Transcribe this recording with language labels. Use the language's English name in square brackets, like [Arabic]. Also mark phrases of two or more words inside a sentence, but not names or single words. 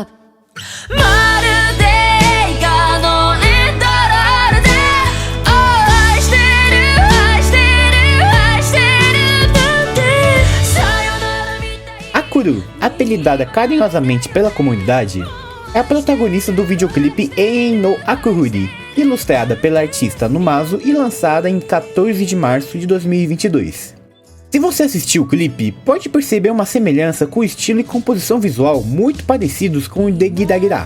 [Japanese] まるで映画のエンドロールで愛してる愛してる愛してるなんてさよならみたい [Portuguese] Akuru, apelidada carinhosamente pela comunidade, é a protagonista do videoclipe Ein no Akuhuri, ilustrada pela artista Numazu e lançada em 14 de março de 2022. Se você assistiu o clipe, pode perceber uma semelhança com o estilo e composição visual muito parecidos com o de Giragira.